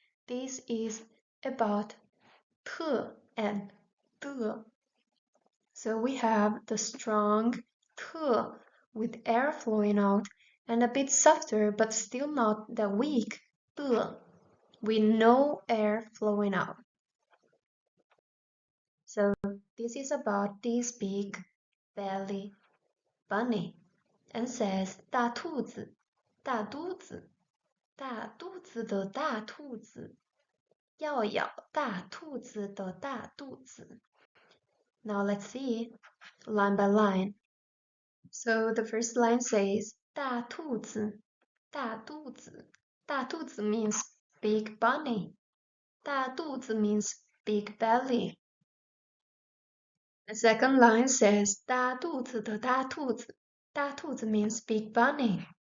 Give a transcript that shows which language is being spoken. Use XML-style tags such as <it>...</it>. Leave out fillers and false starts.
<en>This is about t and the. So we have the strong t with air flowing out and a bit softer but still not the weak the with no air flowing out. So this is about this big belly bunny and says</en> <zh>大兔子大肚子大肚子的大兔子要咬大兔子的大肚子.</zh> <en>Now let's see line by line. So the first line says</en> <zh>大兔子大肚子大肚子</zh> <en>means big bunny.</en> <zh>大肚子</zh> <en>means big belly. The second line says</en> <zh>大肚子的大兔子大兔子</zh> <en>means big bunny.</en>